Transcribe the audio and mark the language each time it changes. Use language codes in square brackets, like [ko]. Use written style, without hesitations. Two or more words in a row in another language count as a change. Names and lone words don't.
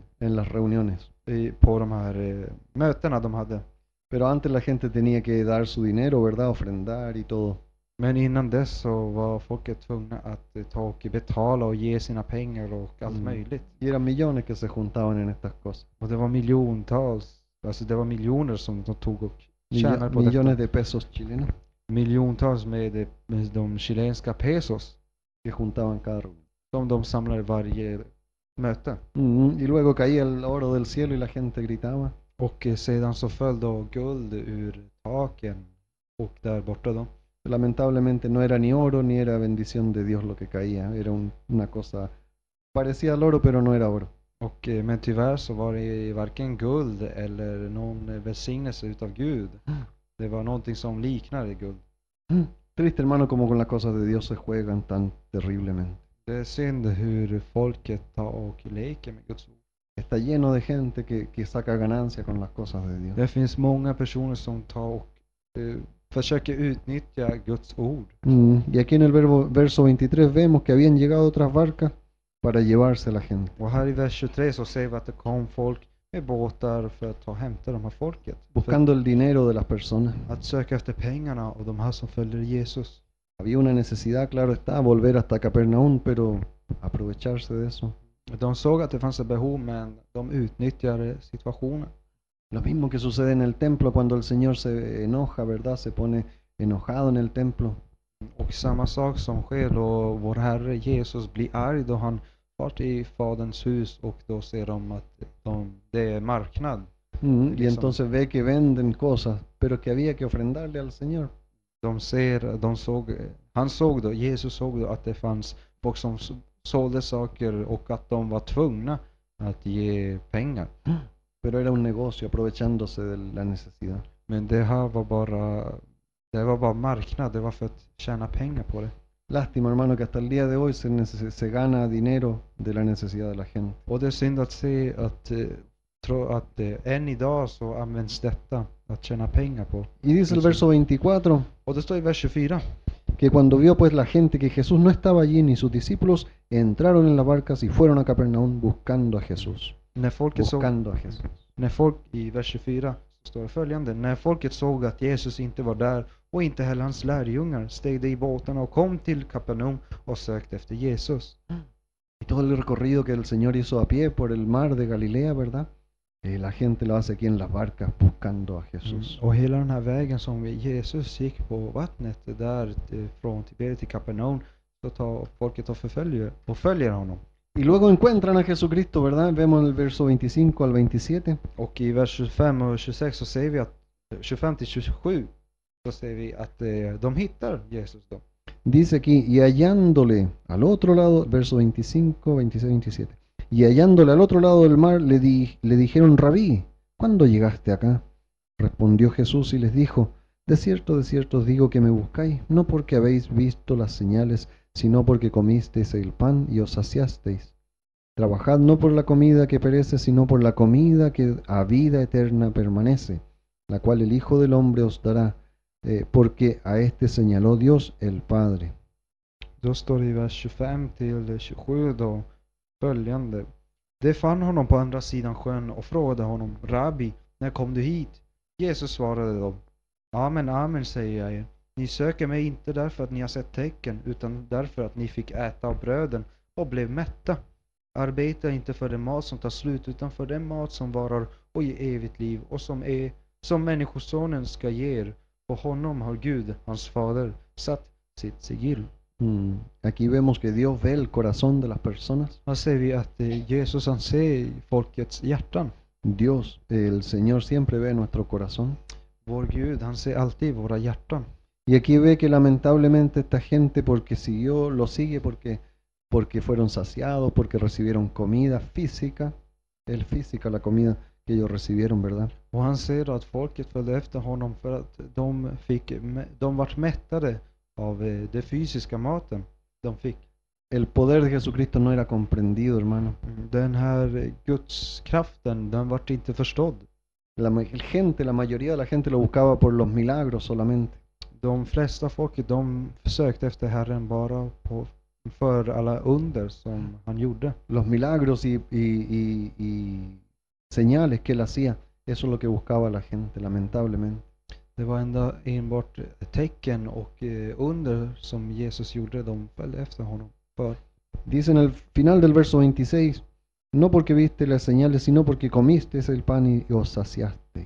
[es] En las reuniones. [sv] På de här mötena de hade. [es] Pero antes la gente tenía que dar su dinero, ¿verdad?, ofrendar y todo. [sv] Men innan dess så var folket tvungna att ta och betala och ge sina pengar och allt möjligt. [es] Y eran millones que se juntaban en estas cosas. [sv] Och det var miljontals, alltså det var miljoner som de tog och tjänade på millones detta. [es] de pesos chilenos [sv] Miljontals med de chilenska pesos [es] que juntaban cada reunión. [sv] som de samlade varje möte. [es] Y luego caía el oro del cielo y la gente gritaba. [sv] Och sedan så föll då guld ur taken och där borta då. [es] Lamentablemente no era ni oro ni era bendición de Dios lo que caía. Era una cosa, parecía al oro, pero no era oro. [sv] Och men tyvärr så var det varken guld eller någon välsignelse utav Gud. Det var någonting som liknade guld. [es] Triste, hermano, como con las cosas de Dios se juegan tan terriblemente. [sv] Det är synd hur folket tar och leker med Guds ord. [es] Está lleno de gente que saca ganancia con las cosas de Dios. [sv] Det finns många personer som tar och försöker utnyttja Guds ord. [es] Y aquí en el verso 23 vemos que habían llegado otras barcas para llevarse a la gente. [sv] Och här i vers 23 så ser vi att det kom folk med båtar för att ta och hämta de här folket. [es] Buscando el dinero de las personas. [sv] Att söka efter pengarna och de här som följer Jesus. [es] Había una necesidad, claro está, volver hasta Capernaum, pero aprovecharse de eso. [sv] De såg att det fanns ett behov, men de utnyttjade situationen. [es] Lo mismo que sucede en el templo cuando el Señor se enoja, ¿verdad? Se pone enojado en el templo. [sv] Och samma sak som sker då vår Herre Jesus blir arg då han far till Faderns hus, och då ser de att det är marknad. [es] Y entonces ve que venden cosas, pero que había que ofrendarle al Señor. [sv] Jesus såg då att det fanns folk som sålde saker och att de var tvungna att ge pengar. [es] Pero era un negocio aprovechándose de la necesidad. [sv] Men det var bara marknad, det var för att tjäna pengar på det. [es] Lástima, hermano, que hasta el día de hoy se gana dinero de la necesidad de la gente. [sv] Och det är synd att se att än idag så används detta att tjäna pengar på. [es] Y dice el verso 24 [sv] Och det står i vers 24. [es] que cuando vio pues la gente que Jesús no estaba allí ni sus discípulos, entraron en las barcas y fueron a Capernaum buscando a Jesús. Buscando a Jesús. [sv] I vers 24 så står det följande. När folket såg att Jesus inte var där och inte heller hans lärjungar steg de i båtarna och kom till Kapernaum och sökte efter Jesus. [es] Y todo el recorrido que el Señor hizo a pie por el mar de Galilea, ¿verdad? La gente lo hace aquí en las barcas buscando a Jesús. [sv] Och hela den här vägen som Jesus gick på vattnet där från Tiberias till Kapernaum, så tar folket och följer honom. [es] Y luego encuentran a Jesucristo, ¿verdad? Vemos en el verso 25 al 27. [sv] Och i vers 25 och 26 så ser vi att 25 till 27 så ser vi att de hittar Jesus då. [es] Dice aquí, y hallándole al otro lado, verso 25, 26, 27. Y hallándole al otro lado del mar, le dijeron, Rabí, ¿cuándo llegaste acá? Respondió Jesús y les dijo, de cierto os digo que me buscáis, no porque habéis visto las señales, sino porque comisteis el pan y os saciasteis. Trabajad no por la comida que perece, sino por la comida que a vida eterna permanece, la cual el Hijo del Hombre os dará, porque a este señaló Dios el Padre. [sv] Då står det i vers 25 till 27 då följande. De fann honom på andra sidan sjön och frågade honom, Rabbi, när kom du hit? Jesus svarade dem, Amen, amen säger jag er. Ni söker mig inte därför att ni har sett tecken, utan därför att ni fick äta av bröden och blev mätta. Arbeta inte för den mat som tar slut, utan för den mat som varar och ger evigt liv, och som människosonen ska ge er. På honom har Gud, hans fader, satt sitt sigill. [es] Aquí vemos que Dios ve el corazón de las personas. [sv] Här ser vi att Jesus han ser folkets hjärtan. [es] Dios, el Señor siempre ve nuestro corazón. [sv] Vår Gud, han ser alltid våra hjärtan. [es] Y aquí ve que lamentablemente esta gente lo sigue porque fueron saciados, porque recibieron comida física, la comida que ellos recibieron, ¿verdad? [sv] Och han ser att folket följde efter honom för att de vart mättade av det fysiska maten de fick. [es] El poder de Jesucristo no era comprendido, hermano. [sv] Den här Guds kraften, den vart inte förstådd. [es] La mayoría de la gente lo buscaba por los milagros solamente. [sv] De flesta folket, de sökte efter Herren bara för alla under som han gjorde. [es] Los milagros y señales que él hacía, eso es lo que buscaba la gente, lamentablemente. [sv] Det var enbart tecken och under som Jesus gjorde, de följde efter honom för. [es] Dice en el final del verso 26, no porque viste las señales, sino porque comisteis el pan y os saciasteis.